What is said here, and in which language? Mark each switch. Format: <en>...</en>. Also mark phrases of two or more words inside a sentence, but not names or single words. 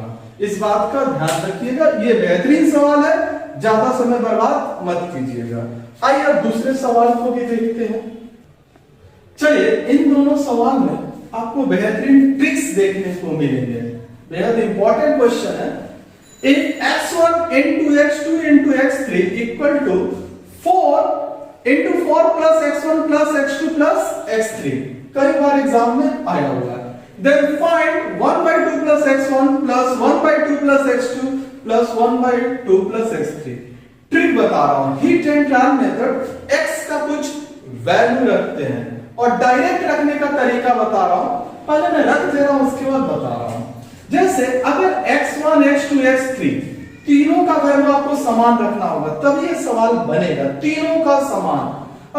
<hi>इस बात का ध्यान रखिएगा, ये बेहतरीन सवाल है, ज्यादा समय बर्बाद मत कीजिएगा। आइए अब दूसरे सवाल को भी देखते हैं। चलिए, इन दोनों सवाल में आपको बेहतरीन ट्रिक्स देखने को मिलेंगे। बेहद</hi> <en>important question</en> <hi>है।</hi> <en>If x1 into x2 into x3 equal to 4 into 4 plus x1 plus x2 plus x3,</en> <hi>कई बार एग्जाम में आया हुआ है।</hi> <en>Then find 1/2 plus x1 plus 1/2 plus x2 plus 1/2 plus x3।</en> <hi>ट्रिक बता रहा हूं,</hi> <en>hit and trial method,</en> <hi>x का कुछ वैल्यू रखते हैं और डायरेक्ट रखने का तरीका बता रहा हूं। पहले मैं रख दे रहा हूं, उसके बाद बता रहा हूं। जैसे अगर x1 x2 x3 तीनों का वैल्यू आपको समान रखना होगा, तब ये सवाल बनेगा, तीनों का समान।</hi>